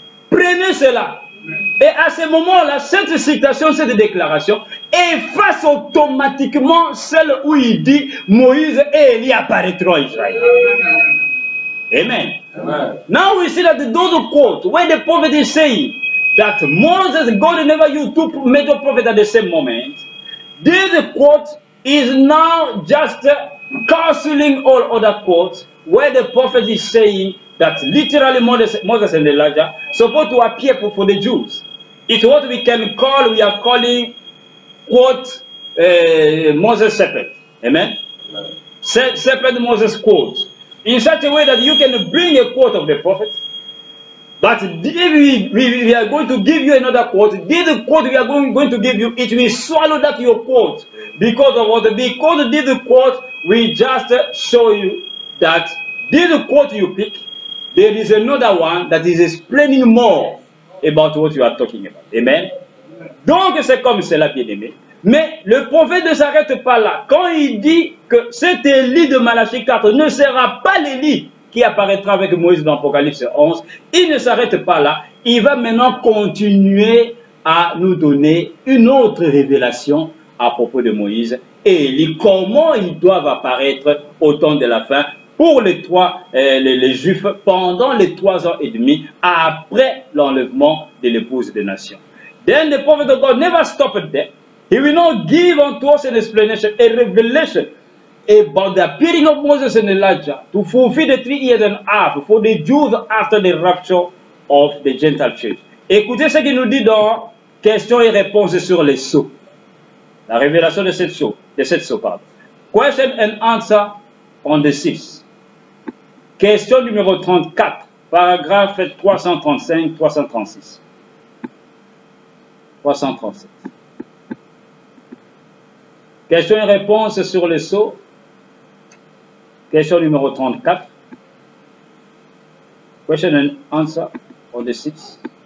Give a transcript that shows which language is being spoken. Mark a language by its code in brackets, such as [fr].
[fr] Prenez cela. Et à ce moment-là, cette citation, cette déclaration efface automatiquement celle où il dit Moïse et Élie apparaîtront à Israël. Amen. Amen. [en] Now we see that those quotes, when the prophet is saying that Moses, God never used two major prophets at the same moment, this quote is now just cancelling all other quotes where the prophet is saying that literally Moses and Elijah supposed to appear for the Jews. It's what we are calling, quote, Moses shepherd. Amen? Shepherd Moses quote. In such a way that you can bring a quote of the prophet, but if we are going to give you another quote, this quote we are going to give you, it will swallow that your quote. Because of what? Because this quote will just show you that this quote you pick, there is another one that is explaining more about what you are talking about. Amen. [fr] Donc c'est comme cela, bien aimé. Mais le prophète ne s'arrête pas là. Quand il dit que cet Élie de Malachie 4 ne sera pas l'Élie qui apparaîtra avec Moïse dans Apocalypse 11, il ne s'arrête pas là. Il va maintenant continuer à nous donner une autre révélation à propos de Moïse et Élie, comment ils doivent apparaître au temps de la fin, pour les Juifs pendant les 3 ans et demi après l'enlèvement de l'épouse des nations. [en] Then the prophet of God never stopped there. He will not give unto us an explanation, a revelation about the appearing of Moses and Elijah to fulfill the 3 years and a half for the Jews after the rapture of the Gentile church. [fr] Écoutez ce qu'il nous dit dans questions et réponses sur les sceaux. La révélation de cette sceau, pardon. [en] Question and answer on the 6. [fr] Question numéro 34, paragraphe 335-336. 337. Question et réponse sur les sceaux. Question numéro 34. [en] Question and answer on the 6.